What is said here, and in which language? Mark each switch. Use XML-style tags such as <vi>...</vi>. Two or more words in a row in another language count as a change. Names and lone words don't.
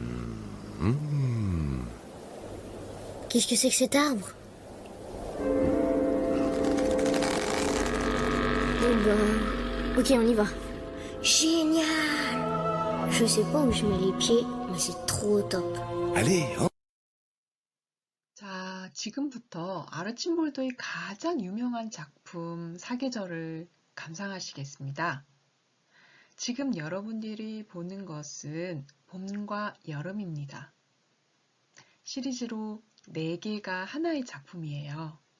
<fr>Qu'est-ce que c'est que cet arbre? Bon ben, ok, on y va. Génial! Je sais pas où je mets les pieds, mais c'est trop top. Allez, hein?</fr> <ko>자, 지금부터 아르침볼도의 가장 유명한 작품 사계절을 감상하시겠습니다. 지금 여러분들이 보는 것은 봄과 여름입니다. 시리즈로 4개가 하나의 작품이에요.</ko>